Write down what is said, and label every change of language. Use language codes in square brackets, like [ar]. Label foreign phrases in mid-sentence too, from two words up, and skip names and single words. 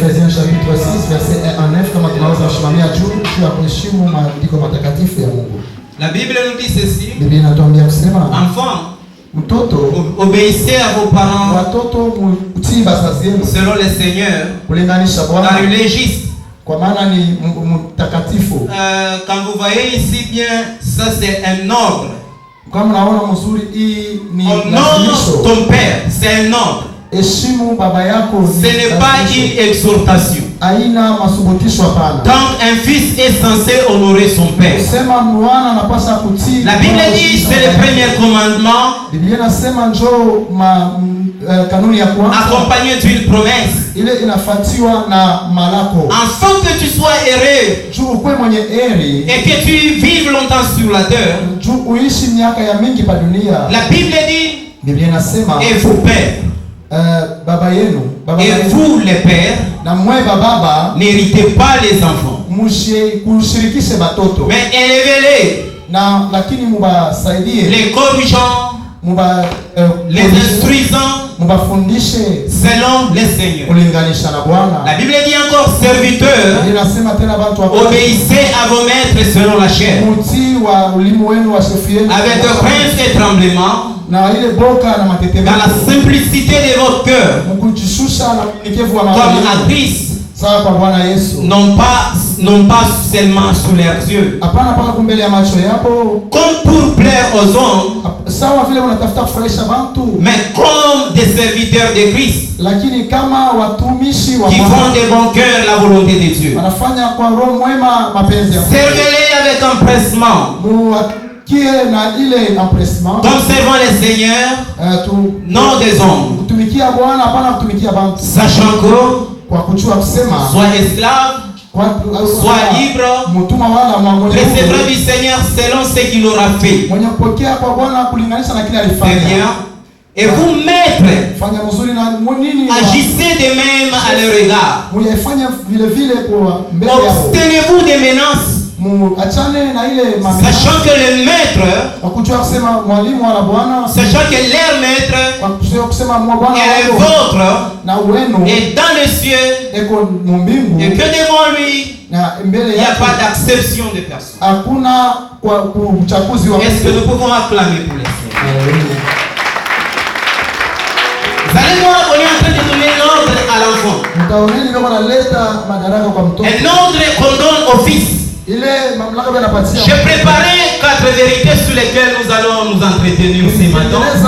[fr] Ephésiens chapitre 6 verset 1 à 9 [sw] kama tunaweza kusimamia juu ya kuheshimu maandiko matakatifu ya Mungu. [fr] La Bible nous dit ceci. [sw] Biblia inatuambia kusema, [fr] enfants, [sw] mtoto, [fr] obéissez à vos parents [sw] watoto mtii bazazi yenu [fr] selon le Seigneur, [sw] kulinganisha Bwana, [fr] car il est juste. [sw] kwa maana ni mtakatifu. [fr] Quand vous voyez ici bien, ça c'est un ordre. [sw] Kama mnaona mzuri, hii ni [fr] honore ton père, c'est un ordre. [sw] Heshimu baba yako. [fr] Ce n'est pas une exhortation. [sw] Haina masubutisho hapana. [fr] Donc un fils est censé honorer son père. [sw] Sema mwana anapaswa kutii. [fr] La Bible dit c'est le premier commandement. [sw] Biblia inasema njoo kanuni ya kwanza, [fr] accompagné d'une promesse. [sw] Ile inafuatiwa na malako. [fr] Afin que tu sois heureux, [sw] juu ukwe mwenye heri, [fr] et que tu vives longtemps sur la terre, [sw] juu uishi miaka ya mingi pa dunia. [fr] La Bible dit, [sw] Biblia inasema, [fr] et vos pères, [sw] baba yenu, [fr] et vous les pères, [sw] na mwe baba, [fr] n'héritez pas les enfants, [sw] kushirikishe batoto, [fr] mais élevez-les, [sw] na lakini mubasaidie, [fr] les corrigeant, les instruisant, [sw] mubafundishe [fr] selon le Seigneur. [sw] kulinganisha na Bwana. [fr] La Bible dit encore, serviteurs, [sw] inasema tena watu [fr] obéissez à vos maîtres selon la chair, [sw] mutii wa ulimu wenu wa shefu yenu, [fr] avec crainte et tremblement, [sw] na ile boka na matetemeko, [fr] dans la simplicité de votre cœur, [sw] mkujishusha na unyenyekevu wa [fr] comme [sw] moyo [fr] à Christ, [sw] sawa kwa Bwana Yesu, [fr] non pas seulement sous leurs yeux, [sw] hapana paka kumbele ya macho yako, [fr] comme pour plaire aux hommes, [sw] sawa vile unatafuta kufurahisha watu, [fr] mais comme des serviteurs de Christ, [sw] lakini kama watumishi wa [fr] qui [sw] Bwana, [fr] font de bon cœur la volonté de Dieu. [sw] wanafanya kwa roho mwema mapenzi ya Mungu. [fr] Servez-les avec empressement, [sw] na ile empressement, [fr] comme servant le Seigneur, non des hommes, [sw] kutumikia Bwana hapana kutumikia watu, [fr] sachant que [sw] kwa kujua kusema [fr] soit esclave, soit libre, recevra du Seigneur selon ce qu'il aura fait. [sw] mwenye kupokea kwa Bwana kulinganisha na kile alifanya. [fr] Et vous maîtres, [sw] fanya mzuri na nini, [fr] agissez de même à leur égard. [sw] Muyafanya vile vile kwa mbele yao. [fr] Abstenez-vous des menaces, [sw] achane na ile mambo, [fr] sachant que le maître, [sw] kwa kujua kusema mwalimu wa Bwana, [fr] sachant que leur maître [sw] kwa kujua kusema Bwana [fr] et le vôtre [sw] na wenu [fr] est dans les cieux, [sw] eko mbingu, [fr] et que devant lui [sw] na mbele [fr] il n'y a [sw] yake [fr] pas d'acception de personne. [sw] hakuna kwa uchaguzi wa. [fr] Est-ce que nous pouvons acclamer pour les Seigneurs? Vous allez voir, on est en train de donner l'ordre à l'enfant. Un ordre qu'on donne au fils. J'ai préparé 4 vérités sur lesquelles nous allons nous entretenir ce matin.